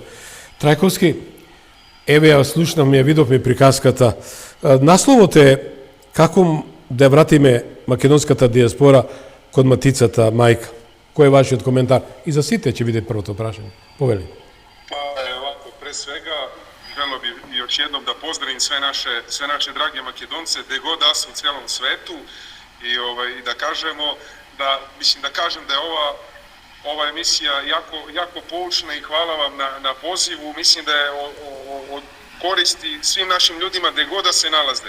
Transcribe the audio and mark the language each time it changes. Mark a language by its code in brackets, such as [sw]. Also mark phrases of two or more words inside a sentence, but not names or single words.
[mk] Трајковски, еве ја слушнам, ја видовме приказката. Насловот е како да ја вратиме македонската диаспора код матицата мајка. Кој е вашиот коментар? И за сите ќе биде првото прашање. Повели. [sr] Овако, пред свега, жело би još jednom da pozdravim sve naše drage Makedonce, gde god da su u celom svetu i da kažemo da, mislim da kažem da je ova emisija jako poučna i hvala vam na pozivu. Mislim da je od koristi svim našim ljudima gde god da se nalaze.